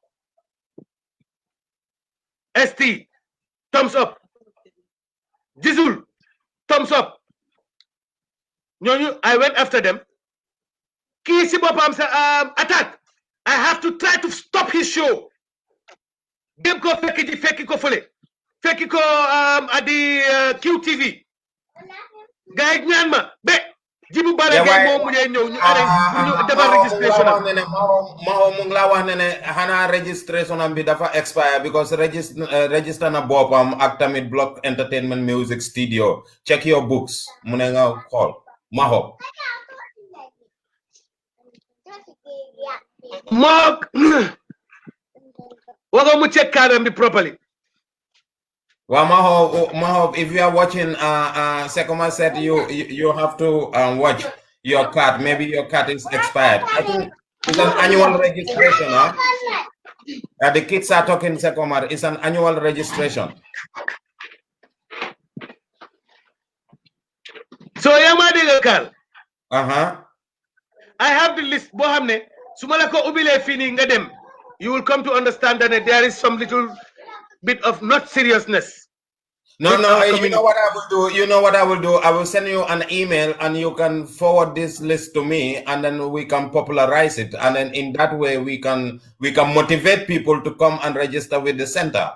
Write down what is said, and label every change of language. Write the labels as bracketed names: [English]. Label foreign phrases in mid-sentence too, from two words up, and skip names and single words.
[English] ST, thumbs up. Jizzle, thumbs up. I went after them. Attack. I have to try to stop his show. [Wolof] Dem ko fekki ko fele. Fekki ko [English] at the QTV. [Wolof] Guy ñaan ma be Jibu Bala Gay mo mu ñew ñu arrange defal registration Maho mu ngi la wax ne xana registration am bi dafa [English] expire because register [Wolof] na bopam ak tamit Block Entertainment Music Studio. [English] Check your books. [Wolof] Mu ne nga xol Maho. [English] Mark, we're going to check them properly. Well, Maho, if you are watching, Sekoma said you have to watch your card. Maybe your card is expired. I think it's an annual registration, huh? The kids are talking, Sekoma. It's an annual registration. So, Yamadil, I have the list. Bohamne. [Wolof] Sumalako ubile fini ngadem. [English] You will come to understand that there is some little bit of not seriousness. No, you know what I will do? You know what I will do? I will send you an email and you can forward this list to me and then we can popularize it. And then in that way we can motivate people to come and register with the center.